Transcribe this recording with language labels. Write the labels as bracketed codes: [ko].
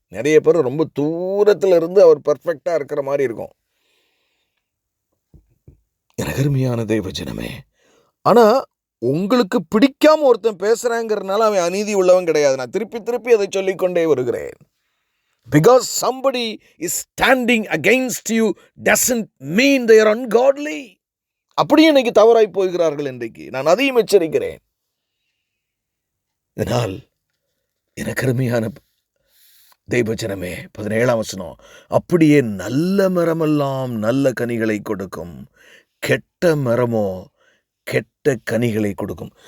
[ta] நிறைய பேர் ரொம்ப தூரத்தில் இருந்து அவர் பர்ஃபெக்டாக இருக்கிற மாதிரி இருக்கும். எனக்கு அருமையான தெய்வ ஜனமே, ஆனால் உங்களுக்கு பிடிக்காம ஒருத்தன் பேசுகிறாங்கிறதுனால அவன் அநீதி உள்ளவன் கிடையாது. நான் திருப்பி திருப்பி அதை சொல்லிக்கொண்டே வருகிறேன். [en] Because somebody is standing against you doesn't mean they are ungodly. [ta] அப்படியே இன்னைக்கு தவறாய் போகிறார்கள். இன்றைக்கு நான் அதையும் எச்சரிக்கிறேன். இதனால் எனக்கு அருமையான தெய்வஜனமே, 17ஆம் வசனம், அப்படியே நல்ல மரமெல்லாம் நல்ல கனிகளை கொடுக்கும், கெட்ட மரமோ கெட்ட கனிகளை கொடுக்கும்.